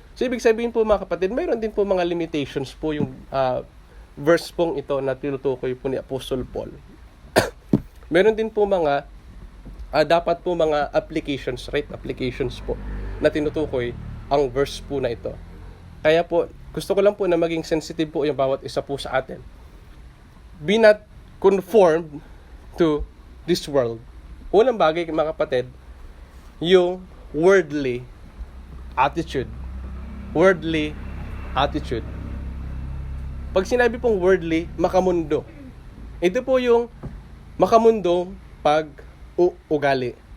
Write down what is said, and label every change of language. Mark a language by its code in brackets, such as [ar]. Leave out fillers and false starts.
[tl] So, ibig sabihin po mga kapatid, mayroon din po mga limitations po yung verse pong ito na tinutukoy po ni Apostle Paul. Meron din po mga dapat po mga applications, right applications po na tinutukoy ang verse po na ito. Kaya po, gusto ko lang po na maging sensitive po yung bawat isa po sa atin. [en] Be not conformed to this world. [tl] Unang bagay, mga kapatid, yung worldly attitude. Worldly attitude. Pag sinabi pong worldly, makamundo. Ito po yung makamundong pag-ugali.